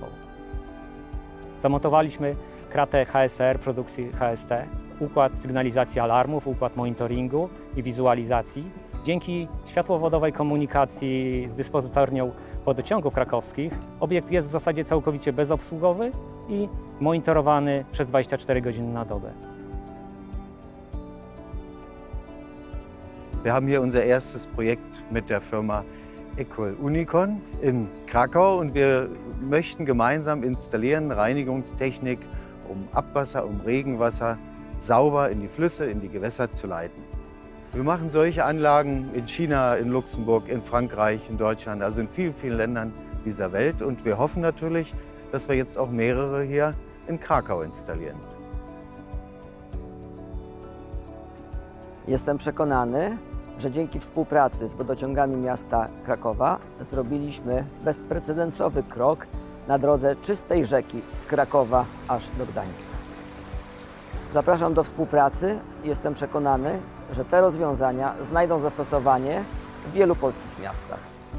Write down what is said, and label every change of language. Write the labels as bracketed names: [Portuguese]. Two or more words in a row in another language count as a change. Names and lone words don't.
[Polish] Zamontowaliśmy kratę HSR produkcji HST, układ sygnalizacji alarmów, układ monitoringu i wizualizacji. Dzięki światłowodowej komunikacji z dyspozytornią wodociągów krakowskich obiekt jest w zasadzie całkowicie bezobsługowy i monitorowany przez 24 godziny na dobę. [German] Wir haben hier unser erstes Projekt mit der Firma Equal Unicon in Krakau und wir möchten gemeinsam installieren Reinigungstechnik, um Abwasser, um Regenwasser sauber in die Flüsse, in die Gewässer zu leiten. Wir machen solche Anlagen in China, in Luxemburg, in Frankreich, in Deutschland, also in vielen, vielen Ländern dieser Welt und wir hoffen natürlich, dass wir jetzt auch mehrere hier in Krakau installieren. [Polish] Jestem przekonany, że dzięki współpracy z wodociągami miasta Krakowa zrobiliśmy bezprecedensowy krok na drodze czystej rzeki z Krakowa aż do Gdańska. Zapraszam do współpracy i jestem przekonany, że te rozwiązania znajdą zastosowanie w wielu polskich miastach.